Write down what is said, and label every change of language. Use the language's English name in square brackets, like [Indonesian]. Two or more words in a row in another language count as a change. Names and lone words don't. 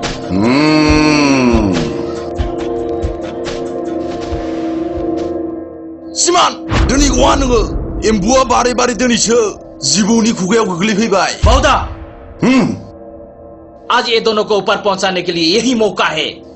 [Bodo] सिमान दिनै गवा नोङो एम्बुआ बारै बारै दिनैसो जिबौनि खुगायाव गोग्लैफैबाय [Hindi] बाउदा आज ये दोनों को ऊपर पहुंचाने के लिए यही मौका है